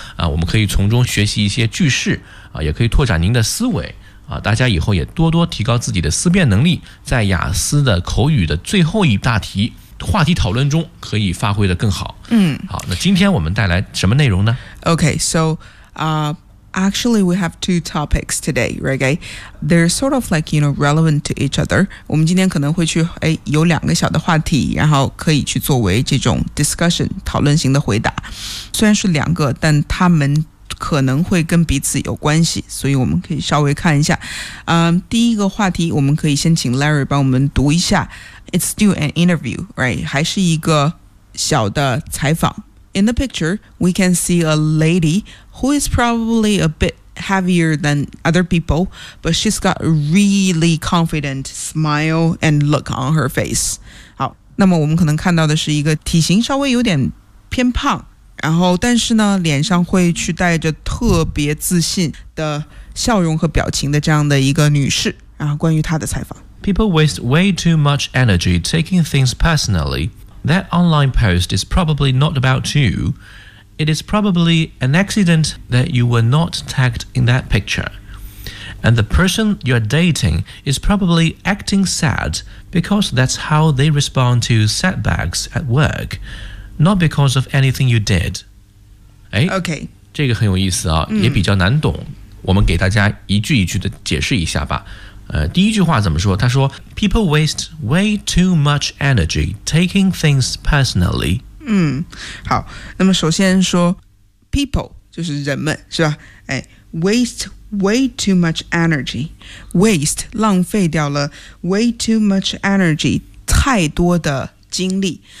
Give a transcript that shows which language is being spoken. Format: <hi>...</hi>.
<zh>我们可以从中学习一些句式啊，也可以拓展您的思维啊，大家以后也多多提高自己的思辨能力，在雅思的口语的最后一大题话题讨论中可以发挥得更好。好，那今天我们带来什么内容呢？</zh> <en>Okay, so Actually, we have two topics today, right? They're sort of like, you know, relevant to each other.</en> <zh>我们今天可能会去，有两个小的话题，然后可以去作为这种 discussion, 讨论型的回答。虽然是两个，但他们可能会跟彼此有关系，所以我们可以稍微看一下。第一个话题，我们可以先请 Larry 帮我们读一下。</zh> <en>It's still an interview, right?</en> <zh>还是一个小的采访。</zh> <en>In the picture, we can see a lady who is probably a bit heavier than other people, but she's got a really confident smile and look on her face.</en> <zh>好，那么我们可能看到的是一个体型稍微有点偏胖，然后但是呢，脸上会去带着特别自信的笑容和表情的这样的一个女士，然后关于她的采访。</zh> <en>People waste way too much energy taking things personally. That online post is probably not about you. It is probably an accident that you were not tagged in that picture. And the person you're dating is probably acting sad because that's how they respond to setbacks at work, not because of anything you did. Okay.</en> <zh>这个很有意思啊，也比较难懂。我们给大家一句一句的解释一下吧。第一句话怎么说？他说</zh> <en>People waste way too much energy taking things personally.</en> <zh>好，那么首先说 people 就是人们是吧，哎，</zh> <en>waste way too much energy，</en> <zh>waste 浪费掉了</zh> <en>way too much energy，</en> <zh>太多的精力。</zh>